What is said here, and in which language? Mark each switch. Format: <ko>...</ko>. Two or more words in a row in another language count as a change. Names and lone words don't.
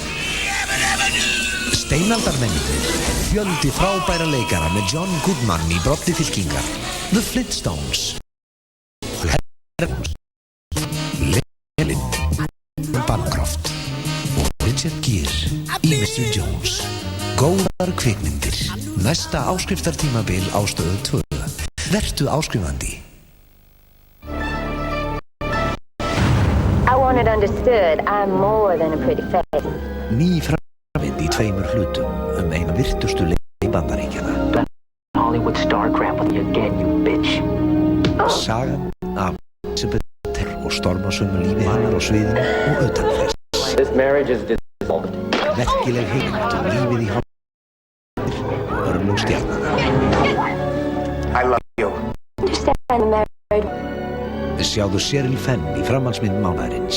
<is>Steinaldarmennirnir, fjöldi frábæra leikara með John Goodman í broddi fylkingar, The Flintstones, Lelin, Bancroft og Richard Gere í Mr. Jones. Góðar kvikmyndir, næsta áskriftartímabil á Stöð 2. Vertu áskrifandi.</is> <en>I want it understood I'm more than a pretty face.</en> <is>Ný framvind í 2 hlutum eina virtustu leik í Bandaríkjanna.</is> <en>Hollywood star crap with you again, you bitch.</en> <is>Sagan af Elizabeth Taylor og stormasömu lífi hennar á sviðinu og utan þess.</is> <en>This marriage is dissolved.</en> <is>Merkileg heimild lífið í og örlög stjarnanna.</is> <en>I love you. Understand I'm married.</en> <is>Sjáðu Cheryl Fenn í framhaldsmynd mánaðarins.</is>